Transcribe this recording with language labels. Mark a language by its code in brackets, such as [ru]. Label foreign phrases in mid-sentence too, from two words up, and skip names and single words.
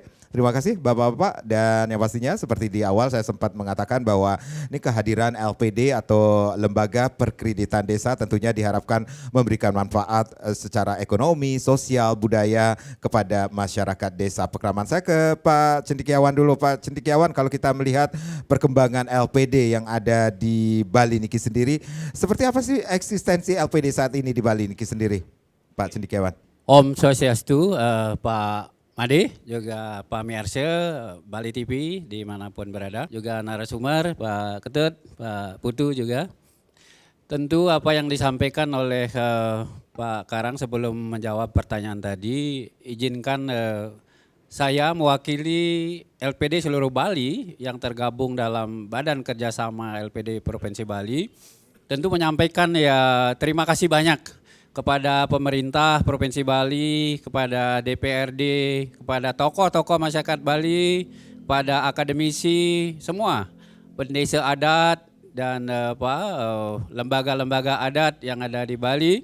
[id] Terima kasih Bapak-Bapak dan yang pastinya seperti di awal saya sempat mengatakan bahwa ini kehadiran LPD atau Lembaga Perkreditan Desa tentunya diharapkan memberikan manfaat secara ekonomi, sosial, budaya kepada masyarakat desa Pekraman. Saya ke Pak Cendikiawan dulu. Pak Cendikiawan, kalau kita melihat perkembangan LPD yang ada di Bali niki sendiri, seperti apa sih eksistensi LPD saat ini di Bali niki sendiri, Pak Cendikiawan? [ban] Om Swastiastu, [id] Pak Made, juga Pak Miarse, Bali TV dimanapun berada, juga narasumber, Pak Ketut, Pak Putu juga. Tentu apa yang disampaikan oleh Pak Karang sebelum menjawab pertanyaan tadi, izinkan saya mewakili LPD seluruh Bali yang tergabung dalam Badan Kerjasama LPD Provinsi Bali, tentu menyampaikan ya terima kasih banyak kepada pemerintah Provinsi Bali, kepada DPRD, kepada tokoh-tokoh masyarakat Bali, kepada akademisi, semua pendesa adat dan lembaga-lembaga adat yang ada di Bali.